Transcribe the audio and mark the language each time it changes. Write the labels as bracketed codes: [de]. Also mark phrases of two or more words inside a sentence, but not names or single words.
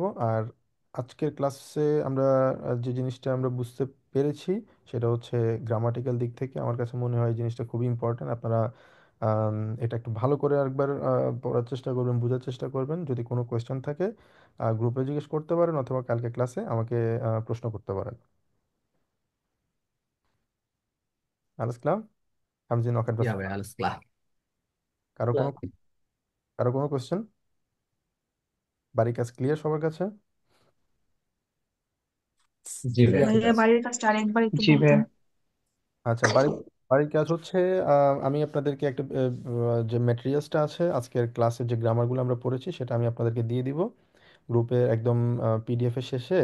[bn] আর আজকের ক্লাসে আমরা যে জিনিসটা আমরা বুঝতে পেরেছি সেটা হচ্ছে গ্রামাটিক্যাল দিক থেকে আমার কাছে মনে হয় এই জিনিসটা খুবই ইম্পর্ট্যান্ট। আপনারা আম, এটা একটু ভালো করে আরেকবার পড়ার চেষ্টা করবেন, বোঝার চেষ্টা করবেন। যদি কোনো কোয়েশ্চেন থাকে গ্রুপে জিজ্ঞেস করতে পারেন অথবা কালকে ক্লাসে আমাকে প্রশ্ন করতে পারেন। [de] alles klar, haben Sie noch etwas Ja, zu aber sagen? alles klar. [bn] কারো কোনো কারো কোনো কোয়েশ্চেন? বাড়ির কাজ ক্লিয়ার সবার কাছে? জি ভাইয়া, ক্লিয়ার। ঠিক ভাইয়া আছে। বাড়ির কাজটা আরেকবার একটু জি ভাইয়া। বলতেন। আচ্ছা, বাড়ির কাজ হচ্ছে আমি আপনাদেরকে একটা যে ম্যাটেরিয়ালসটা আছে আজকের ক্লাসের যে গ্রামারগুলো আমরা পড়েছি সেটা আমি আপনাদেরকে দিয়ে দিব গ্রুপে একদম পিডিএফ এর শেষে।